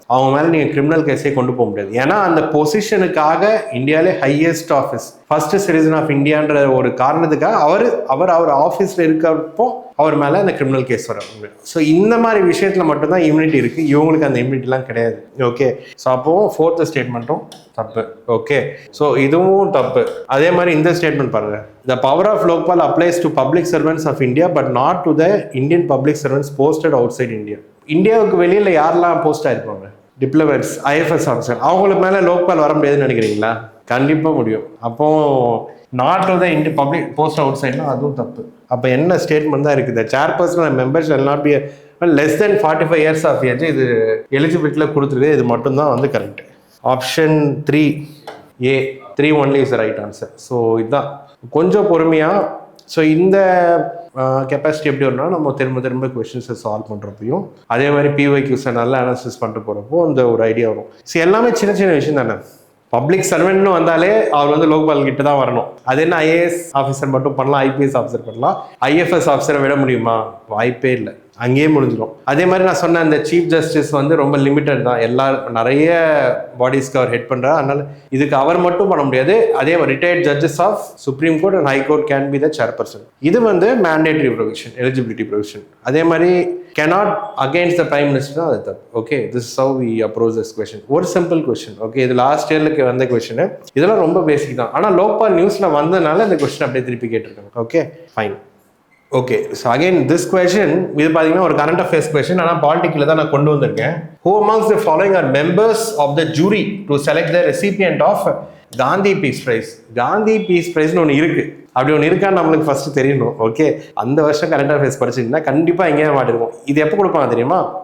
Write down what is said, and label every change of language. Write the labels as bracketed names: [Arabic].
[Tamil] அவங்க மேலே நீங்கள் கிரிமினல் கேஸே கொண்டு போக முடியாது. ஏன்னா அந்த பொசிஷனுக்காக இந்தியாவிலே highest office, first citizen of இந்தியான்ற ஒரு காரணத்துக்காக அவர் ஆஃபீஸில் இருக்கிறப்போ அவர் மேலே அந்த கிரிமினல் கேஸ் வர. ஸோ இந்த மாதிரி விஷயத்தில் மட்டும்தான் இம்யூனிட்டி இருக்குது, இவங்களுக்கு அந்த இம்யூனிட்டிலாம் கிடையாது. ஓகே, ஸோ அப்போது 4th ஸ்டேட்மெண்ட்டும் தப்பு. ஓகே, ஸோ இதுவும் தப்பு. அதே மாதிரி இந்த ஸ்டேட்மெண்ட் பாருங்க. [English] The power of Lokpal applies to public servants of India but not to the Indian public servants posted outside India. [Tamil] இந்தியாவுக்கு வெளியில் யாரெல்லாம் போஸ்ட் ஆயிருப்பாங்க? Diplomats, IFS officer. அவங்களுக்கு மேலே லோக்பால் வர முடியாதுன்னு நினைக்கிறீங்களா? கண்டிப்பாக முடியும். அப்போ [English] not to the Indian public post out சைட்னா [Tamil] அதுவும் தப்பு. அப்போ என்ன ஸ்டேட்மெண்ட் தான் இருக்குது? [English] Personal members shall not be less than 45 years of age. [Tamil] இது எலிஜிபிலிட்டியில் கொடுத்துருக்கு. இது மட்டும்தான் correct. [English] Option 3A 3 only is right answer. [Tamil] So இதுதான் கொஞ்சம் பொறுமையாக. ஸோ இந்த கெப்பாசிட்டி எப்படி வரும்னா நம்ம திரும்ப கொஸ்டின்ஸை சால்வ் பண்ணுறப்பையும் அதே மாதிரி PYQஸை நல்லா அனாலிசிஸ் பண்ணிட்டு போகிறப்போ அந்த ஒரு ஐடியா வரும். ஸோ எல்லாமே சின்ன விஷயம் தானே. பப்ளிக் சர்வெண்ட்னு வந்தாலே அவர் லோக்பால் கிட்ட தான் வரணும். அது என்ன IAS ஆஃபீஸர் மட்டும் பண்ணலாம், IPS ஆஃபீஸர் பண்ணலாம், IFS ஆஃபீஸரை விட முடியுமா? வாய்ப்பே இல்லை. அங்கேயே முடிஞ்சிடும். அதே மாதிரி நான் சொன்ன அந்த சீஃப் ஜஸ்டிஸ் வந்து ரொம்ப லிமிட்டட் தான், நிறைய பாடிஸ்க்கு அவர் ஹெட் பண்ணுறாரு. அதனால இதுக்கு அவர் மட்டும் பண்ண முடியாது. அதே மாதிரி [English] Retired judges of supreme court and high court can be the chairperson. [Tamil] இது வந்து மேண்டேட்டரி ப்ரொவிஷன், எலிஜிபிலிட்டி ப்ரொவிஷன். அதே மாதிரி [English] cannot against the prime minister. [Tamil] அது தப்பு. Okay, [English] this is how we approach this question. [Tamil] ஒரு சிம்பிள் கொஸ்டின். ஓகே, இது last இயர்லுக்கு வந்த question. இதெல்லாம் ரொம்ப பேசிக் தான். ஆனால் லோக்கல் நியூஸ்ல வந்ததுனால இந்த கொஸ்டின் அப்படியே திருப்பி கேட்டிருக்காங்க. Okay, fine. Okay, so again this question இது பார்த்தீங்கன்னா ஒரு கரண்ட் அஃபேர்ஸ் கொஸ்டின். ஆனால் பாலிட்டிக்கில் தான் நான் கொண்டு வந்திருக்கேன். [English] Who amongst the following are members of the jury to select the recipient of Gandhi peace prize? [Tamil] Gandhi piece பிரைஸ்னு ஒன்று இருக்கு. அப்படி ஒன்று இருக்கான்னு நம்மளுக்கு ஃபர்ஸ்ட் தெரியணும். ஓகே, அந்த வருஷம் கரண்ட் அஃபேர்ஸ் படிச்சிருந்தா கண்டிப்பாக எங்கேயா மாட்டிருக்கும். இது எப்போ கொடுப்பாங்க தெரியுமா?